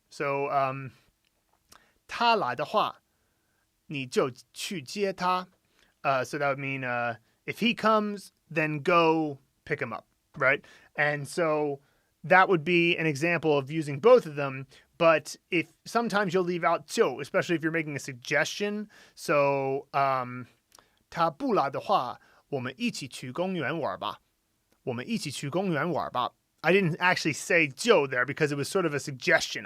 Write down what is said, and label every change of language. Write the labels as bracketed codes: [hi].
[zh] So 他来的话你就去接他. [en] So that would mean if he comes, then go pick him up, right? And so that would be an example of using both of them. But if sometimes you'll leave out 就, especially if you're making a suggestion. [zh] So 他不来的话我们一起去公园玩吧. 我们一起去公园玩吧. [en] I didn't actually say 就 there because it was sort of a suggestion.